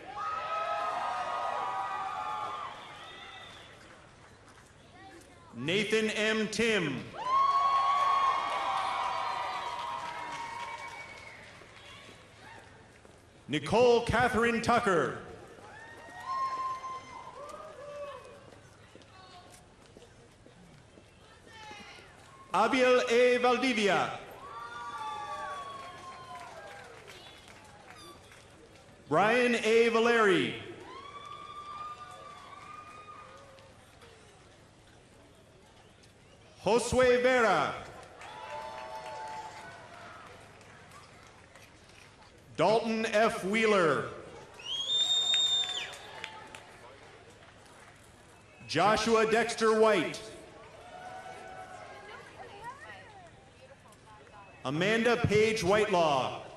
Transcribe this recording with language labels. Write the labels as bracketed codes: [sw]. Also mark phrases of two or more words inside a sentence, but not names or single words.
[en] Nathan M. Tim. Nicole Catherine Tucker. Abiel A. Valdivia. Brian A. Valeri. Josue Vera. Dalton F. Wheeler. Joshua Dexter White. Amanda Page Whitelaw.